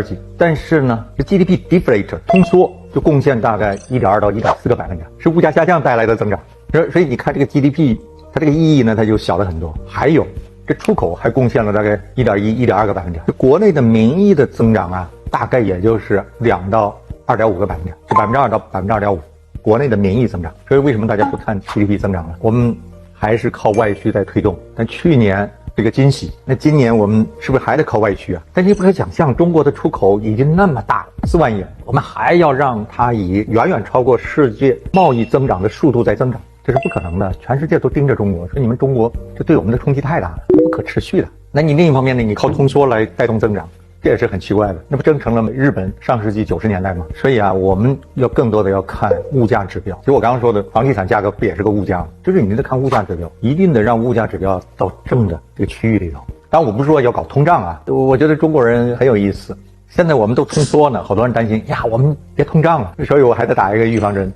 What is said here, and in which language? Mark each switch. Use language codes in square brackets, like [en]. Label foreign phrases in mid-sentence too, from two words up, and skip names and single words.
[zh] 幾，但是呢，這 [en] GDP deflator [zh] 通縮就貢獻大概1.2到1.4個百分點，是物價下降帶來的增長。所以你看這個 GDP 它這個意義呢，它就小了很多。還有這出口還貢獻了大概1.1、1.2個百分點。國內的名義的增長啊，大概也就是2到2.5個百分點，就2%到2.5%，國內的名義增長。所以為什麼大家不看 GDP 增長呢？我們還是靠外需在推動，但去年這個驚喜，那今年我們是不是還得靠外需啊？但是你不可想象，中國的出口已經那麼大，4萬億，我們還要讓它以遠遠超過世界貿易增長的速度在增長，這是不可能的。全世界都盯着中國，說你們中國這對我們的衝擊太大了，不可持續的。那你另一方面呢，你靠通縮來帶動增長，這也是很奇怪的，那不正成了日本上世紀90年代嗎？所以啊，我們要更多的要看物價指標。其實我剛剛說的房地產價格不也是個物價嗎？就是你得看物價指標，一定得讓物價指標到正的這個區域裡頭。當然我不是說要搞通脹啊，我覺得中國人很有意思。現在我們都通縮呢，好多人擔心呀，我們別通脹了，所以我還得打一個預防針。